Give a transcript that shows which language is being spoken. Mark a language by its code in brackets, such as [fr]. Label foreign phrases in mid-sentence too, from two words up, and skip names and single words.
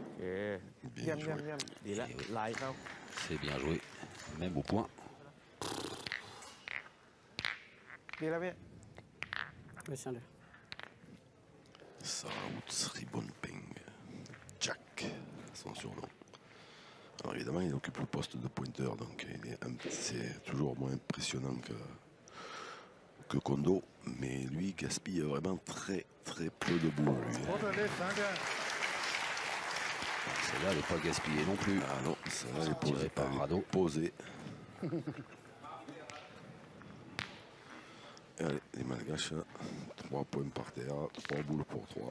[fr] Bien [th] เยี่ยม [fr] joué. [th] เยี่ยม ดีแล้วลายเขา [fr] C'est bien joué, même au point. [th] ดีแล้วพี่ ไม่ใช่เลย [fr] Sarahut Ribonpeng. Jack, son surnom. Alors évidemment, il occupe le poste de pointeur, donc c'est toujours moins impressionnant que Kondo, mais lui gaspille vraiment très très peu de boules. Lui. [th] โค้ชเลยสามเดือน [fr] Celle-là, elle n'est pas gaspillée non plus. Ah non, ça va, elle est Tiré posée par Rado. Posée. Allez, les Malgaches, 3 points par terre, 3 boules pour 3.